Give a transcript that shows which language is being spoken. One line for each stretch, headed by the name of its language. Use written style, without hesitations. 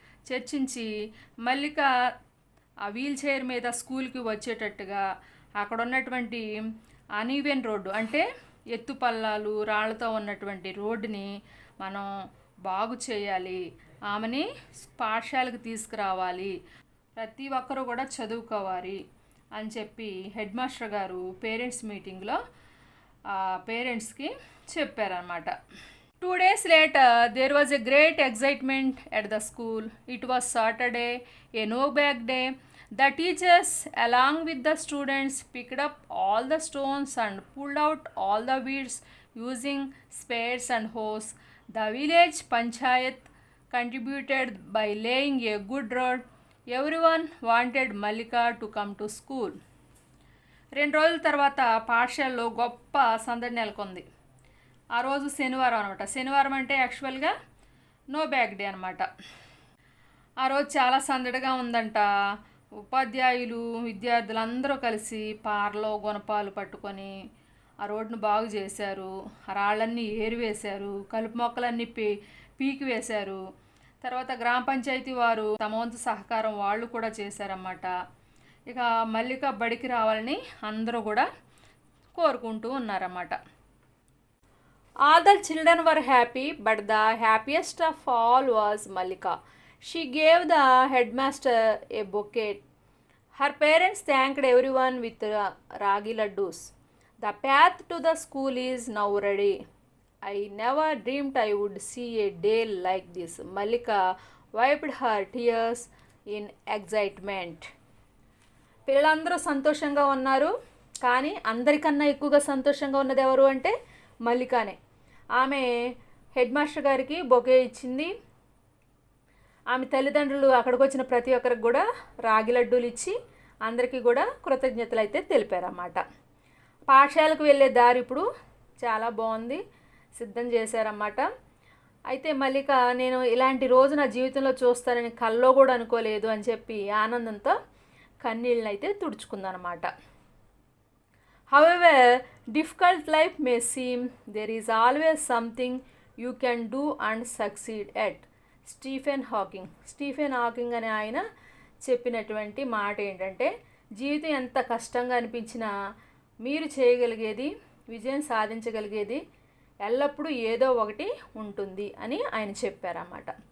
Telugu: చర్చించి మల్లిక ఆ wheel chair మీద స్కూల్కి వచ్చేటట్టుగా అక్కడ ఉన్నటువంటి అన్ఈవెన్ రోడ్డు అంటే ఎత్తుపల్లాలు రాళ్లతో ఉన్నటువంటి రోడ్డుని మనం బాగు చేయాలి, ఆమెని పాఠశాలకు తీసుకురావాలి, ప్రతి ఒక్కరూ కూడా చదువుకోవాలి అని చెప్పి హెడ్ మాస్టర్ గారు పేరెంట్స్ మీటింగ్లో పేరెంట్స్కి చెప్పారన్నమాట.
English: 2 days later, there was a great excitement at the school. It was Saturday, a no bag day. The teachers, along with the students, picked up all the stones and pulled out all the weeds using spades and hoes. The village panchayat contributed by laying a good road. Everyone wanted Malika to come to school.
Telugu: 2 రోజుల తర్వాత పాఠశాలలో గొప్ప సందడి నెలకొంది. ఆ రోజు శనివారం అనమాట. శనివారం అంటే యాక్చువల్గా నో బ్యాగ్ డే అనమాట. ఆ రోజు చాలా సందడిగా ఉందంట. ఉపాధ్యాయులు విద్యార్థులు అందరూ కలిసి పారలో గుణపాలు పట్టుకొని ఆ రోడ్డును బాగు చేశారు. ఆ రాళ్ళన్నీ ఏరివేశారు. కలుపు మొక్కలన్నీ పీకి వేశారు. తర్వాత గ్రామ పంచాయతీ వారు తమ వంతు సహకారం వాళ్ళు కూడా చేశారన్నమాట. ఇక మల్లిక బడికి రావాలని అందరూ కూడా కోరుకుంటూ ఉన్నారన్నమాట.
English: All the children were happy, but the happiest of all was Malika. She gave the headmaster a bouquet. Her parents thanked everyone with ragi laddus. The path to the school is now ready. I never dreamed I would see a day like this. Malika wiped her tears in excitement.
Telugu: పిల్లలందరూ సంతోషంగా ఉన్నారు. కానీ అందరికన్నా ఎక్కువగా సంతోషంగా ఉన్నది ఎవరు అంటే మల్లికానే. ఆమె హెడ్ మాస్టర్ గారికి బొకే ఇచ్చింది. ఆమె తల్లిదండ్రులు అక్కడికి వచ్చిన ప్రతి ఒక్కరికి కూడా రాగి లడ్డూలు ఇచ్చి అందరికీ కూడా కృతజ్ఞతలు అయితే తెలిపారన్నమాట. పాఠశాలకు వెళ్ళే దారి ఇప్పుడు చాలా బాగుంది, సిద్ధం చేశారన్నమాట. అయితే మల్లిక నేను ఇలాంటి రోజు నా జీవితంలో చూస్తానని కల్లో కూడా అనుకోలేదు అని చెప్పి ఆనందంతో కన్నీళ్ళని అయితే తుడుచుకుందనమాట.
English: However difficult life may seem, there is always something you can do and succeed at.
Telugu: Stephen Hawking అనే ఆయన చెప్పినటువంటి మాట ఏంటంటే, జీవితం ఎంత కష్టంగా అనిపించినా మీరు చేయగలిగేది, విజయం సాధించగలిగేది ఎల్లప్పుడూ ఏదో ఒకటి ఉంటుంది అని ఆయన చెప్పారన్నమాట.